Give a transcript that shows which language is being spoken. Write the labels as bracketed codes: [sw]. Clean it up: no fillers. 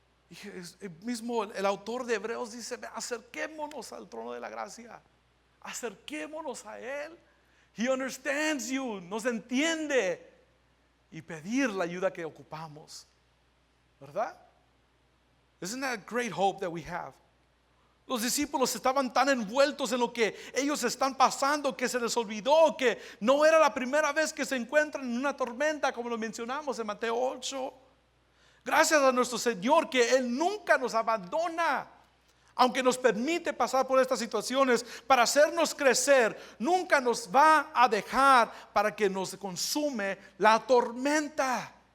[es] Y mismo el autor de Hebreos dice: acerquémonos al trono de la gracia. Acerquémonos a Él. He understands you. Nos entiende. Y pedir la ayuda que ocupamos. ¿Verdad? [en] Isn't that a great hope that we have? [es] Los discípulos estaban tan envueltos en lo que ellos están pasando que se les olvidó que no era la primera vez que se encuentran en una tormenta, como lo mencionamos en Mateo 8. Gracias a nuestro Señor que Él nunca nos abandona. aunque nos permite pasar por estas situaciones para hacernos crecer, nunca nos va a dejar para que nos consume la tormenta.